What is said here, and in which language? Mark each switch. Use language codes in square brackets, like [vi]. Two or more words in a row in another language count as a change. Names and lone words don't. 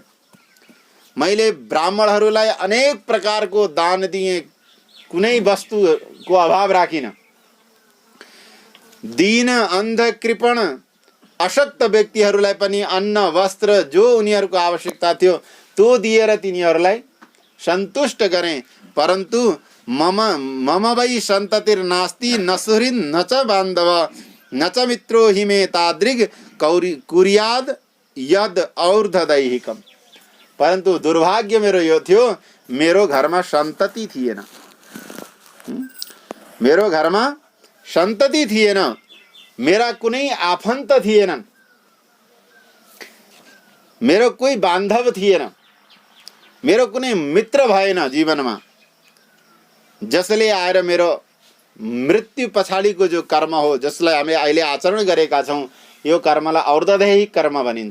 [ne] मैले ब्राह्मणहरूलाई अनेक प्रकारको दान दिएँ, कुनै वस्तुको अभाव राखिन। दीन, अन्ध, कृपण, अशक्त व्यक्तिहरूलाई पनि अन्न वस्त्र जो उनीहरूको आवश्यकता थियो त्यो दिएर तिनीहरूलाई सन्तुष्ट गरेँ। [sa] परन्तु मम वै सन्ततिर्नास्ति न सुहृद न च बान्धव न च मित्रो हि मे तादृग कुर्याद यद और्धदैहिकम। [ne] परन्तु दुर्भाग्य मेरो यो थियो, मेरो घरमा सन्तति थिएन। मेरो घरमा सन्तति थिएन। मेरा कुनै आफन्त थिएनन्। मेरो कोही बान्धव थिएन। मेरो कुनै मित्र भएन जीवनमा, जसले आएर मेरो मृत्यु पछाडिको जो कर्म हो, जसलाई हामी अहिले आचरण गरेका छौँ, यो कर्मलाई और्धदैहिक कर्म भनिन्छ।